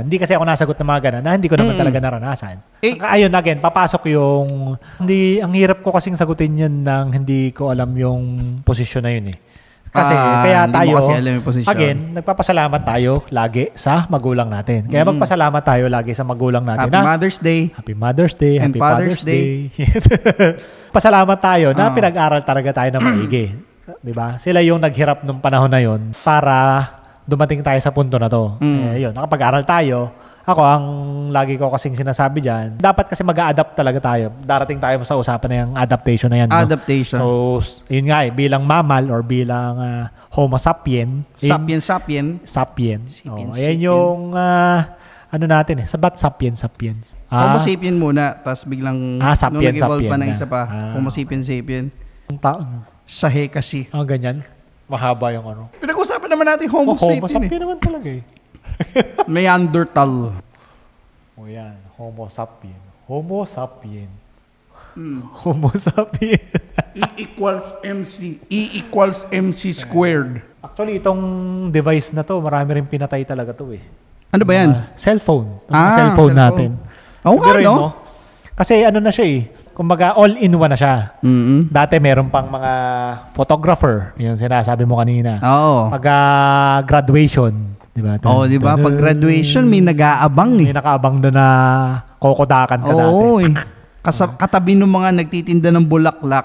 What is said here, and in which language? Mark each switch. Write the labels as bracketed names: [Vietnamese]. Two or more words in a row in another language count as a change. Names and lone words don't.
[Filipino] Hindi kasi ako nasagot ng mga ganun na hindi ko naman talaga naranasan. Ayun, again, papasok yung... Hindi, ang hirap ko kasing sagutin yun nang hindi ko alam yung posisyon na yun eh. Kasi kaya hindi tayo, mo kasi alam yung posisyon. again, nagpapasalamat tayo lagi sa magulang natin. Kaya magpasalamat tayo lagi sa magulang natin. [English] Happy Mother's Day. Happy Mother's Day, And Happy Father's Father's Day. [Filipino] Pasalamat tayo na pinag-aral talaga tayo na maigi. 'Di ba? Sila yung naghirap nung panahon na 'yon para dumating tayo sa punto na 'to. Yun, nakapag-aral tayo. Ako, ang lagi ko kasing sinasabi diyan, dapat kasi mag-a-adapt talaga tayo. Darating tayo sa usapan na yung adaptation na yan. No? Adaptation. So, yun nga bilang mammal or bilang Homo sapien. Sapien. Sapien. Sapien, Ayan sapien. yung ano natin eh. Sabat sapiens. Homo sapien muna, tapos biglang sapien, nung nag-evolve sapien pa ng na. isa pa. Homo sapien. Yung taon. Sahe kasi. Ganyan. Mahaba yung ano. Pinag-usapan naman natin Homo sapien. Homo sapien naman talaga eh. Neanderthal. Yan. Homo sapien. Homo sapien. Homo sapien. [English] E equals MC squared. [Filipino] Actually, itong device na to, marami rin pinatay talaga to eh. Ano ba yan? Cellphone. Cellphone. Cellphone natin. Oo nga, Biruin no? mo, kasi ano na siya eh. Kumbaga, all-in-one na siya. Dati meron pang mga photographer. Yung sinasabi mo kanina. Oo. Pag graduation. Diba? Oo, di ba? Pag graduation, may nag-aabang May nakaabang doon na kokodakan ka dati. Oo eh. Katabi ng mga nagtitinda ng bulaklak,